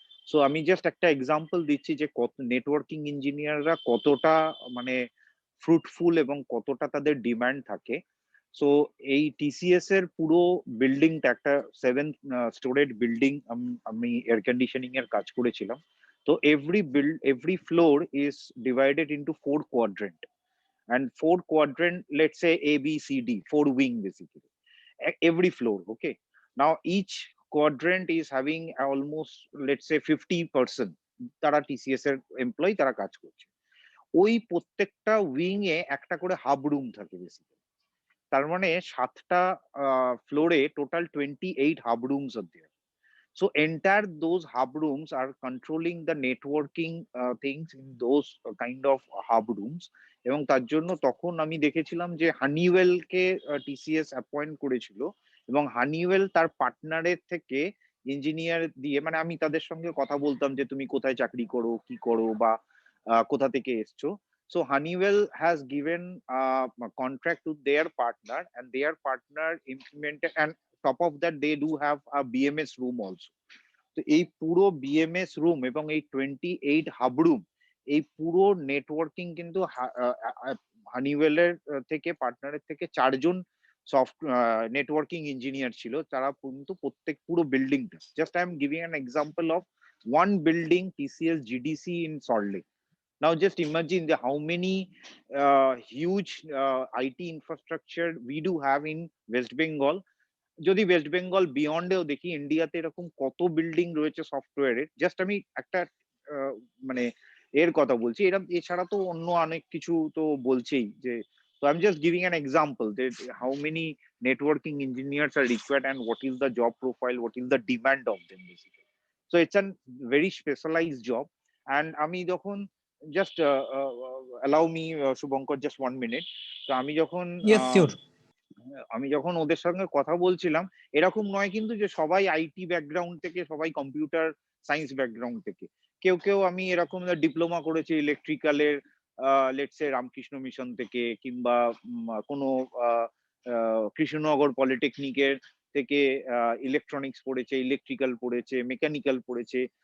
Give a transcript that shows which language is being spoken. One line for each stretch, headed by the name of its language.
Bangla: So আমি just একটা example দিচ্ছি যে কত নেটওয়ার্কিং ইঞ্জিনিয়াররা কতটা মানে ফ্রুটফুল এবং কতটা তাদের ডিমান্ড থাকে। সো এই টিসিএস এর পুরো বিল্ডিংটা একটা 7 স্টোরেড বিল্ডিং, আমি এয়ার কন্ডিশনিং এর কাজ করেছিলাম।
English: তো every floor is divided into 4 quadrant, and 4 quadrant, let's say A, B, C, D, 4 wing basically, every floor. Okay. Now each quadrant is having almost, let's say, 50%
Bangla: তারা TCS এর employee, তারা কাজ করছে। ওই প্রত্যেকটা উইং এ একটা করে হাব রুম থাকে বেসিক্যালি। তার মানে 7টা ফ্লোরে
English: Total 28 hub rooms are there. So entire those hub rooms are controlling the networking things in those kind of hub rooms.
Bangla: এবং তার জন্য তখন আমি দেখেছিলাম যে হানিওয়েল কে টিসিএস অ্যাপয়েন্ট করেছিল, এবং হানিওয়েল তার পার্টনারের থেকে ইঞ্জিনিয়ার দিয়ে, মানে আমি তাদের সঙ্গে কথা বলতাম যে তুমি কোথায় চাকরি করো, কি করো, বা কোথা থেকে এসছো।
English: So Honeywell has given a contract to their partner, and their partner implemented, and top of that they do have a BMS room also.
Bangla: তো এই পুরো বিএমএস রুম এবং এই 28 হাব রুম, এই পুরো নেটওয়ার্কিং কিন্তু হানিওয়েলের থেকে, পার্টনারের থেকে 4জন সফট নেটওয়ার্কিং ইঞ্জিনিয়ার ছিল, তারা কিন্তু প্রত্যেক পুরো বিল্ডিংটা,
English: Just I am giving an example of one building TCS GDC in Salt Lake. Now just imagine how many huge IT infrastructure we do have in West Bengal.
Bangla: যদি ওয়েস্ট বেঙ্গল বিয়ন্ডেও দেখি, ইন্ডিয়াতে এরকম কত বিল্ডিং রয়েছে সফটওয়্যারের। জাস্ট আমি একটা মানে এর কথা বলছি, এরকম এছাড়া তো অন্য অনেক কিছু তো বলছেই যে।
English: So I'm just giving an example that how many networking engineers are required and what is the job profile, what is the demand of them basically. So it's a very specialized job. And
Bangla: আমি যখন
English: just allow me, Shubhankar, just 1 minute.
Bangla: তো
English: Yes sure.
Bangla: আমি যখন ওদের সঙ্গে কথা বলছিলাম, এরকম নয় কিন্তু যে সবাই আইটি ব্যাকগ্রাউন্ড থেকে, সবাই কম্পিউটার সায়েন্স ব্যাকগ্রাউন্ড থেকে। কেউ কেউ আমি এরকম ডিপ্লোমা করেছি ইলেকট্রিক্যালের, লেটসে রামকৃষ্ণ মিশন থেকে, কিংবা কোনো কৃষ্ণনগর পলিটেকনিকের থেকে ইলেকট্রনিক্স পড়েছে, ইলেকট্রিক্যাল পড়েছে, মেকানিক্যাল পড়েছে।